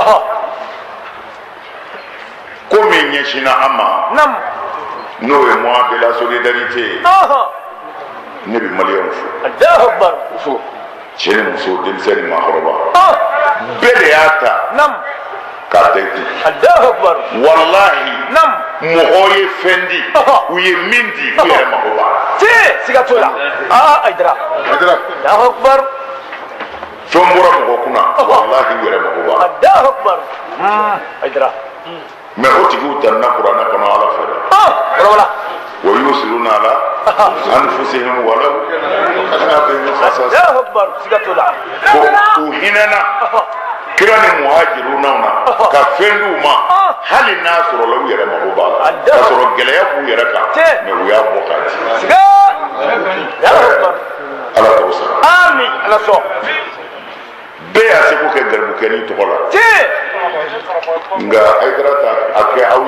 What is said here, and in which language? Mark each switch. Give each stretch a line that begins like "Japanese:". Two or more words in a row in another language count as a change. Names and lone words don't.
Bambara: ko min ɲɛsinna an ma n'o ye
French: mois de la solidarité
Bambara: ye ne bɛ maliyɛnw fo cɛ ni muso denmisɛn ni maakɔrɔba bɛɛ de y'a ta k'a da i kun walahi mɔgɔw ye fɛn di u ye min di u yɛrɛ mago b'a la siga t'o la Hayidara fɛn bɔra mɔgɔ kunna walahi u yɛrɛ mago b'a la Hayidara mais o tigiw tanina kuranɛ kɔnɔ ala fɛ dɛ
Arabic: ويؤثرون على أنفسهم ولو كان بهم خصاصة
Bambara: ko u hinɛna kira ni muhajiruna na ka fɛn d'u ma hali n'a sɔrɔla u yɛrɛ mago b'a la k'a sɔrɔ gɛlɛya b'u yɛrɛ kan mais u y'a bɔ k'a di ala k'aw sara bɛɛ y'a seko kɛ garibukɛni tɔgɔ la nka Hayidara ta a kɛ aw